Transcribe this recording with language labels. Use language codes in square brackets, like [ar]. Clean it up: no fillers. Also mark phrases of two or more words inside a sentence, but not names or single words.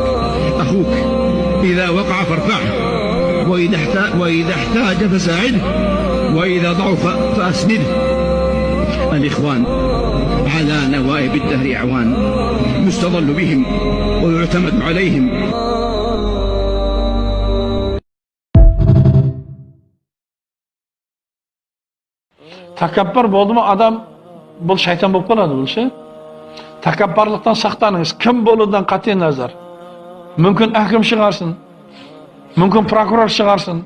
[ar] أخوك إذا وقع فارفعه، وإذا احتاج فساعده، وإذا ضعف فأسنده. الإخوان على نوائب الدهر أعوان، يستظل بهم ويعتمد عليهم. [uz] Takabbur bo'ldimi adam bu shayton bo'lib qoladi bo'lsa. Takabburlikdan saqlaningiz. Kim bo'lishidan qat'iy nazar. Mumkin hakim chiqarsin. Mumkin prokuror chiqarsin.